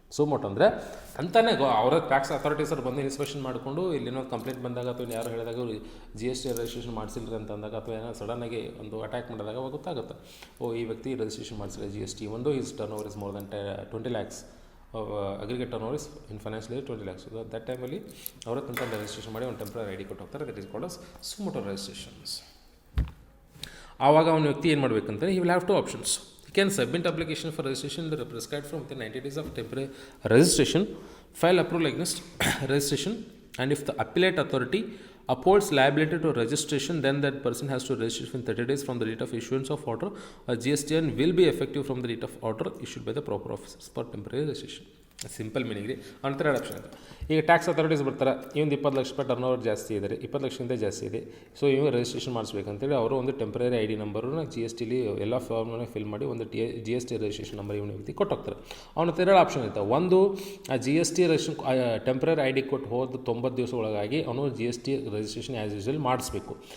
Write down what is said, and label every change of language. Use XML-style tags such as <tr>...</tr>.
<kn>ಸೂ ಮೋಟು ಅಂದರೆ ಅಂತಾನೆ ಅವರ ಟ್ಯಾಕ್ಸ್ ಅಥಾರಿಟೀಸರು ಬಂದು ಇನ್ಸ್ಪೆಕ್ಷನ್ ಮಾಡಿಕೊಂಡು ಇಲ್ಲೇನೋ ಕಂಪ್ಲೇಂಟ್ ಬಂದಾಗ ಅಥವಾ ಯಾರು ಹೇಳಿದಾಗ GST ರಿಜಿಸ್ಟ್ರೇಷನ್ ಮಾಡಿಸಿಲ್ರಿ ಅಂತ ಅಂದಾಗ ಅಥವಾ ಏನೋ ಸಡನ್ನಾಗಿ ಒಂದು ಅಟ್ಯಾಕ್ ಮಾಡಿದಾಗ ಅವಾಗ ಗೊತ್ತಾಗುತ್ತೆ, ಓ ಈ ವ್ಯಕ್ತಿ ರಿಜಿಸ್ಟ್ರೇಷನ್ ಮಾಡಿಸಿಲ್ಲ GST. ಒಂದು</kn> <en>Is turn over is more than 20 lakhs, aggregate turn over is in financial year 20 lakhs. So that</en> <kn>ಟೈಮಲ್ಲಿ ಅವರ ತಂತ ರಿಜಿಸ್ಟ್ರೇಷನ್ ಮಾಡಿ ಒಂದು ಟೆಂಪ್ರರಿ ID ಕೊಟ್ಟು ಹೋಗ್ತಾರೆ.</kn> <en>That is called as suo motu registrations.</en> <kn>ಆವಾಗ ಅವನ ವ್ಯಕ್ತಿ ಏನು ಮಾಡಬೇಕಂದ್ರೆ</kn> <en>he will have two options. He can submit application for registration prescribed from within 90 days of temporary registration, file approval against registration, and if the appellate authority upholds liability to registration, then that person has to register within 30 days from the date of issuance of order. GSTN will be effective from the date of order issued by the proper officers for temporary registration.</en> <kn>Simple meaning ರೀ. ಅಂತರ option ಇದೆ. ಈಗ tax authorities ಬರ್ತಾರೆ, ಇವಂದು 20 ಲಕ್ಷ ರೂಪಾಯಿ turn over ಜಾಸ್ತಿ ಇದೆ, 20 ಲಕ್ಷದಿಂದ ಜಾಸ್ತಿ ಇದೆ. ಸೊ ಇವಾಗ ರಿಜಿಸ್ಟ್ರೇಷನ್ ಮಾಡಿಸ್ಬೇಕಂತೇಳಿ ಅವರು ಒಂದು ಟೆಂಪ್ರರಿ ID ನಂಬರನ್ನ GSTಲಿ ಎಲ್ಲ ಫಾರ್ಮ್ನ ಫಿಲ್ ಮಾಡಿ ಒಂದು GST ರಿಜಿಸ್ಟ್ರೇಷನ್ ನಂಬರ್ ಇವನ ವ್ಯಕ್ತಿ ಕೊಟ್ಟು ಹೋಗ್ತಾರೆ. ಅವನ 2 ಆಪ್ಷನ್ ಇರ್ತಾವೆ. ಒಂದು ಆ GST ರಿಜಿಸ್ಟ್ರೇಷನ್ ಟೆಂಪ್ರರಿ ID ಕೊಟ್ಟು ಹೋದ 90 ದಿವಸ ಒಳಗಾಗಿ ಅವನು GST ರಿಜಿಸ್ಟ್ರೇಷನ್ ಆ್ಯಸ್ ಯೂಶುವಲ್ ಮಾಡಿಸ್ಬೇಕು.</kn>